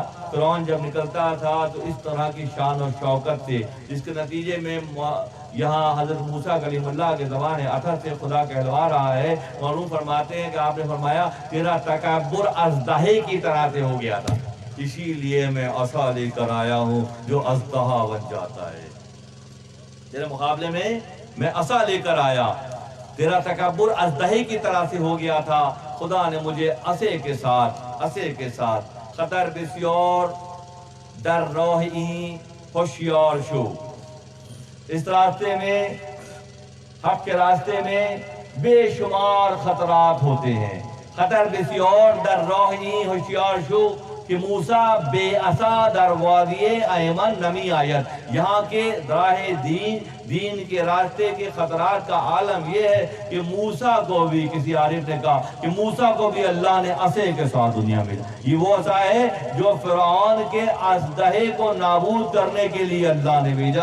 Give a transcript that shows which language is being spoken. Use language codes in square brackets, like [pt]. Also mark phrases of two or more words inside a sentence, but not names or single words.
[ur] فرعون جب نکلتا تھا تو اس طرح کی شان و شوکت سے، جس کے نتیجے میں یہاں حضرت موسیٰ کلیم اللہ کے زبان اثر سے خدا کہلوا رہا ہے، معلوم فرماتے ہیں کہ آپ نے فرمایا تیرا تکبر اژدہے کی طرح سے ہو گیا تھا، اسی لیے میں عصا لے کر آیا ہوں جو اژدہا بن جاتا ہے۔ تیرے مقابلے میں عصا لے کر آیا، تیرا تکبر اژدہے کی طرح سے ہو گیا تھا، خدا نے مجھے عصے کے ساتھ [fa] خطر بسیار در راہ این ہوشیار شو، [ur] اس راستے میں، حق کے راستے میں بے شمار خطرات ہوتے ہیں۔ [fa] خطر بسیار در راہ این ہوشیار شو کہ موسیٰ بے عصا در وادی ایمن نمی آید۔ [ur] یہاں کے راہ دین کے راستے کے خطرات کا عالم یہ ہے کہ موسیٰ کو بھی، کسی عارف نے کہا کہ موسیٰ کو بھی اللہ نے عصے کے ساتھ دنیا میں، یہ وہ عصا ہے جو فرعون کے اژدہے کو نابود کرنے کے لیے اللہ نے بھیجا۔